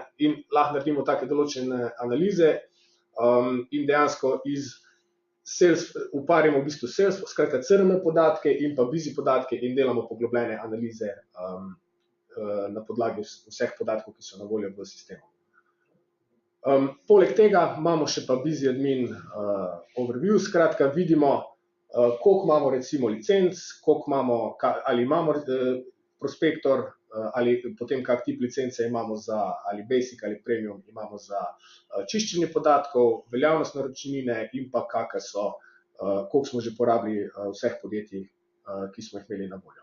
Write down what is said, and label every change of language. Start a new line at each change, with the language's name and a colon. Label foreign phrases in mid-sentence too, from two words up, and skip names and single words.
Slovenian: In lahko naredimo take določene analize in dejansko uparimo v bistvu Salesforce, skratka CRM podatke in pa busy podatke in delamo poglobljene analize na podlagi vseh podatkov, ki so na voljo v sistemu. Poleg tega imamo še pa
English: busy admin overview,
Slovenian: skratka vidimo, koliko imamo recimo licenc, ali imamo prospektor, ali potem kak tip licence imamo za ali basic ali premium imamo za čiščenje podatkov, veljavnost naročnine in pa kakšne so, koliko smo že porabili vseh podjetij, ki smo jih imeli na voljo.